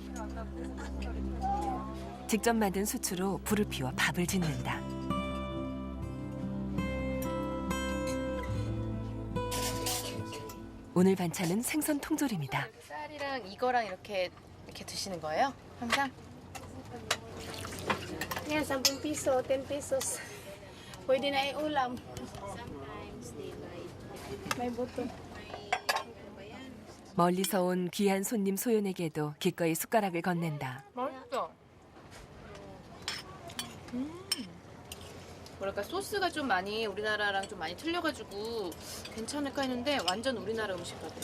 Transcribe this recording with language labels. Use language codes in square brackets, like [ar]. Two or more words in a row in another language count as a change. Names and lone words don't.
[ko] 직접 만든 수초로 불을 피워 밥을 짓는다. 오늘 반찬은 생선 통조림이다. 쌀이랑 이거랑 이렇게 드시는 거예요? 항상? [tl] Yan, 10 piso, 10 pesos. Pwede na i-ulam. May buto. [ko] 멀리서 온 귀한 손님 소연에게도 기꺼이 숟가락을 건넨다. 맛있어. 뭐랄까 소스가 좀 많이 우리나라랑 좀 많이 틀려가지고 괜찮을까 했는데 완전 우리나라 음식 같아요.